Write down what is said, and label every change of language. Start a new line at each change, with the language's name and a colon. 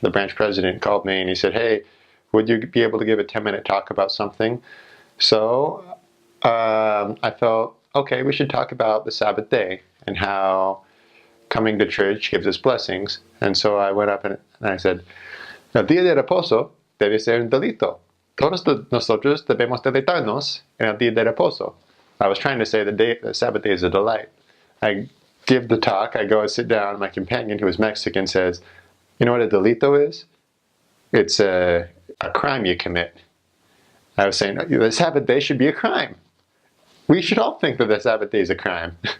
English: The branch president called me and he said, hey, would you be able to give a 10-minute talk about something? So I felt, okay, we should talk about the Sabbath day and how coming to church gives us blessings. And so I went up and I said,
Spanish: el día de reposo debe ser un delito. Todos nosotros debemos deleitarnos en el día de reposo.
English: I was trying to say the Sabbath day is a delight. I give the talk, I go and sit down, my companion, who was Mexican, says, you know what a delito is? It's a crime you commit. I was saying, the Sabbath day should be a crime. We should all think that the Sabbath day is a crime.